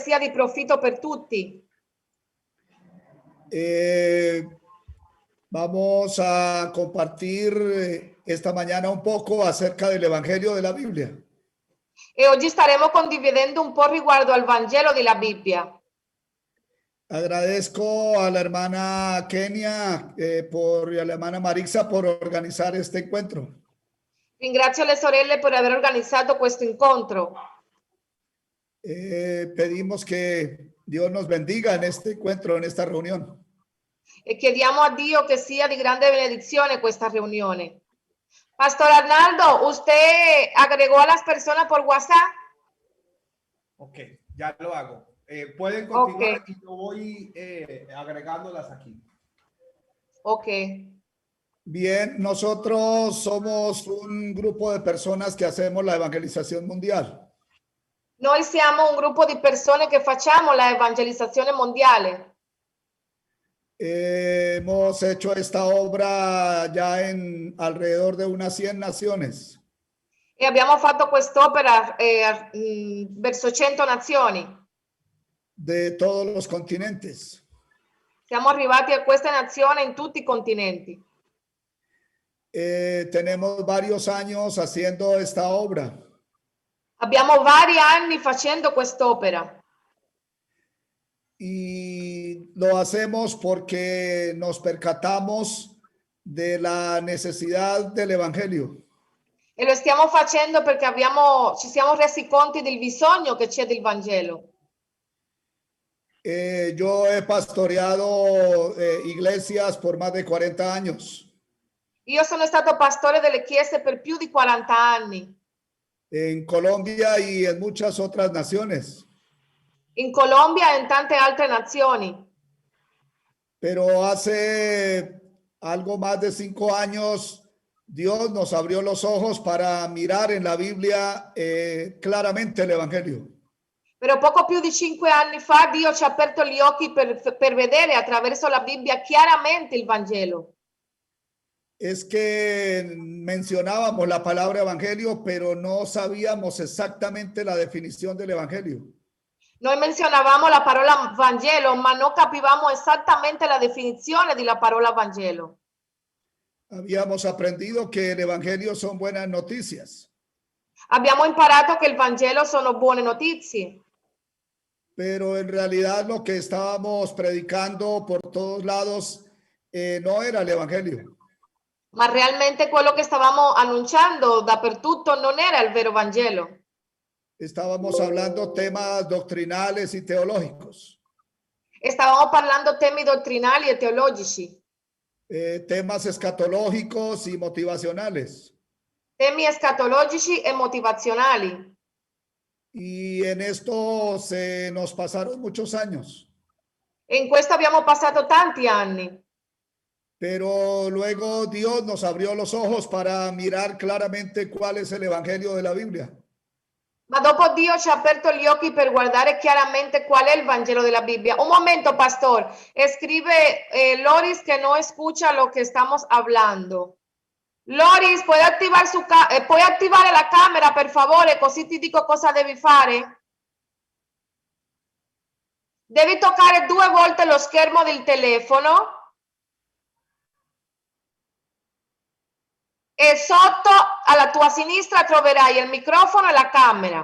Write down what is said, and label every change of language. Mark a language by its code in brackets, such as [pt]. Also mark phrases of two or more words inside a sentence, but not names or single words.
[it] sia di profitto per tutti. [es] Vamos a compartir esta mañana un poco acerca del Evangelio de la Biblia. [it] E oggi staremo condividendo un po' riguardo al Vangelo della Bibbia. [es] Agradezco a la hermana Kenia y a la hermana Marixa por organizar este encuentro. [it] Ringrazio le sorelle per aver organizzato questo incontro. [es] Pedimos que Dios nos bendiga en este encuentro, en esta reunión. [it] E chiediamo a Dio che sia di grande benedizione questa riunione. [es] Pastor Arnaldo, ¿usted agregó a las personas por WhatsApp? Ok, ya lo hago. Pueden continuar Okay. y yo voy agregándolas aquí. Ok. Bien, nosotros somos un grupo de personas que hacemos la evangelización mundial. [it] Noi siamo un gruppo di persone che facciamo la evangelizzazione mondiale. [es] Hemos hecho esta obra ya en alrededor de unas 100 naciones. [it] E abbiamo fatto quest'opera verso 100 nazioni. [es] De todos los continentes. [it] Siamo arrivati a queste nazioni in tutti i continenti. [es] Tenemos varios años haciendo esta obra. [it] Abbiamo vari anni facendo quest'opera. [es] Y lo hacemos porque nos percatamos de la necesidad del Evangelio. [it] E lo stiamo facendo perché ci siamo resi conto del bisogno che c'è del Vangelo. [es] Yo he pastoreado iglesias por más de 40 años. [it] Io sono stato pastore delle chiese per più di 40 anni. [es] En Colombia y en muchas otras naciones. [it] In Colombia e in tante altre nazioni. [es] Pero hace algo más de 5 años, Dios nos abrió los ojos para mirar en la Biblia claramente el Evangelio. [it] Però poco più di 5 anni fa Dio ci ha aperto gli occhi per vedere attraverso la Bibbia chiaramente il Vangelo. [es] Es que mencionábamos la palabra evangelio, pero no sabíamos exactamente la definición del evangelio. [it] Noi menzionavamo la parola Vangelo, ma non capivamo esattamente la definizione della parola Vangelo. [es] Habíamos aprendido que el evangelio son buenas noticias. [it] Abbiamo imparato che il Vangelo sono buone notizie. [es] Pero en realidad lo que estábamos predicando por todos lados no era el evangelio. [it] Ma realmente quello che stavamo annunciando dappertutto non era il vero Vangelo. [es] Estábamos hablando temas doctrinales y teológicos. [it] Stavamo parlando temi dottrinali e teologici. [es] Temas escatológicos y motivacionales. [it] Temi escatologici e motivazionali. [es] Y en esto se nos pasaron muchos años. [it] E in questo abbiamo passato tanti anni. [es] Pero luego Dios nos abrió los ojos para mirar claramente cuál es el evangelio de la Biblia. [it] Ma dopo Dio ci ha aperto gli occhi per guardare chiaramente qual è il Vangelo della Bibbia. [es] Un momento, pastor. Escribe Loris que no escucha lo que estamos hablando. [it] Loris, puoi attivare la camera, per favore, così ti dico cosa devi fare? Devi toccare 2 volte lo schermo del telefono. E sotto alla tua sinistra troverai il microfono e la camera.